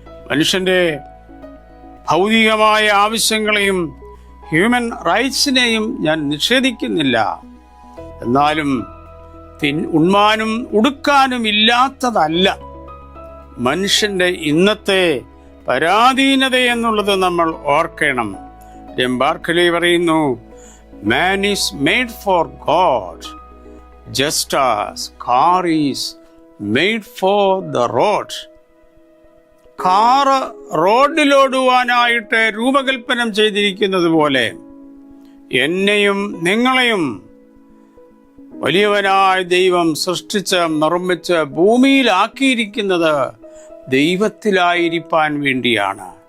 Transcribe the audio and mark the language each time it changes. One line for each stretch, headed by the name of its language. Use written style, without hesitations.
Malayalam: മനുഷ്യന്റെ ഭൗതികമായ ആവശ്യങ്ങളെയും ഹ്യൂമൻ റൈറ്റ്സിനെയും ഞാൻ നിഷേധിക്കുന്നില്ല. എന്നാലും ഉണ്മാനും ഉടുക്കാനും ഇല്ലാത്തതല്ല മനുഷ്യന്റെ ഇന്നത്തെ പരാധീനത എന്നുള്ളത് നമ്മൾ ഓർക്കണം. ബാർക്ലി പറയുന്നു,
English: man is made for God just as car is made for the road.
Malayalam: Car റോഡിലോടുവാനായിട്ട് രൂപകൽപ്പന ചെയ്തിരിക്കുന്നത് പോലെ എന്നെയും നിങ്ങളെയും വലിയവനായ ദൈവം സൃഷ്ടിച്ച് നിർമ്മിച്ച് ഭൂമിയിലാക്കിയിരിക്കുന്നത് ദൈവത്തിലായിരിക്കാൻ വേണ്ടിയാണ്.